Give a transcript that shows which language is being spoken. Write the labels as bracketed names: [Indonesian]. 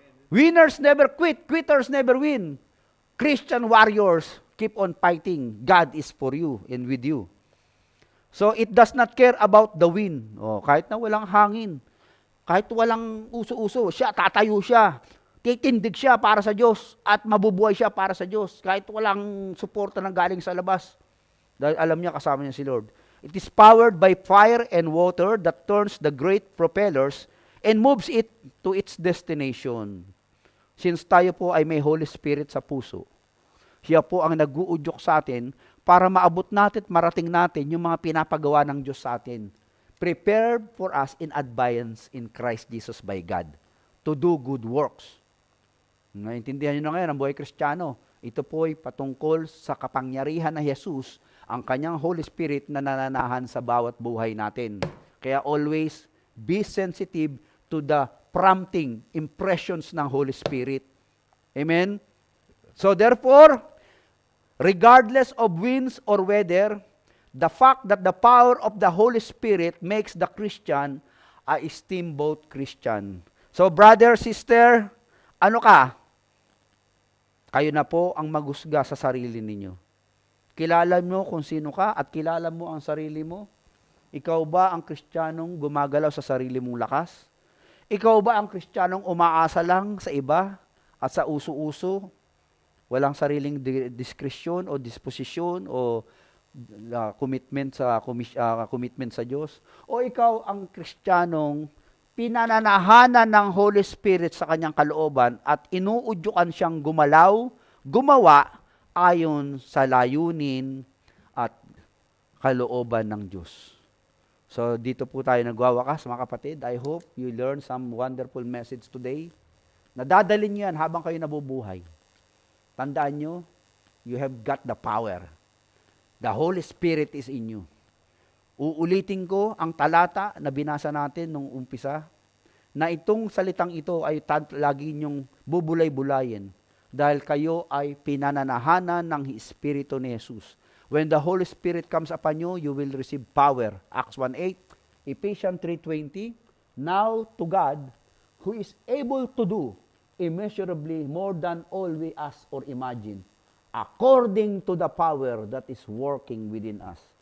[English] Winners never quit, quitters never win. Christian warriors keep on fighting. God is for you and with you. So it does not care about the wind. [Filipino] Oh, kahit na walang hangin, kahit walang uso-uso, siya, tatayo siya. Titindig siya para sa Diyos at mabubuhay siya para sa Diyos. Kahit walang suporta ng galing sa labas. Dahil alam niya kasama niya si Lord. [English] It is powered by fire and water that turns the great propellers and moves it to its destination. [Filipino] Since tayo po ay may Holy Spirit sa puso, siya po ang nag-uudyok sa atin para maabot natin at marating natin yung mga pinapagawa ng Diyos sa atin. [English] Prepared for us in advance in Christ Jesus by God to do good works. [Filipino] Naintindihan nyo na ngayon ang buhay Kristiyano. Ito po ay patungkol sa kapangyarihan na Jesus, ang kanyang Holy Spirit na nananahan sa bawat buhay natin. Kaya [English] always be sensitive to the prompting, impressions ng Holy Spirit. Amen? So therefore, regardless of winds or weather, the fact that the power of the Holy Spirit makes the Christian a steamboat Christian. So brother, sister, [Filipino] ano ka? Kayo na po ang maghusga sa sarili ninyo. Kilala mo kung sino ka at kilala mo ang sarili mo. Ikaw ba ang Kristiyanong gumagalaw sa sarili mong lakas? Ikaw ba ang Kristiyanong umaasa lang sa iba at sa uso-uso? Walang sariling diskresyon o disposisyon o commitment sa Diyos? O ikaw ang Kristiyanong pinananahanan ng Holy Spirit sa kanyang kalooban at inuudyukan siyang gumalaw, gumawa ayon sa layunin at kalooban ng Diyos. So dito po tayo nagwawakas mga kapatid. [English] I hope you learn some wonderful message today. [Filipino] Nadadalin niyo yan habang kayo nabubuhay. Tandaan nyo, [English] you have got the power. The Holy Spirit is in you. [Filipino] Uulitin ko ang talata na binasa natin nung umpisa, na itong salitang ito ay lagi niyong bubulay-bulayin dahil kayo ay pinananahanan ng Espiritu ni Jesus. [English] When the Holy Spirit comes upon you, you will receive power. Acts 1:8, Ephesians 3:20, now to God, who is able to do immeasurably more than all we ask or imagine, according to the power that is working within us.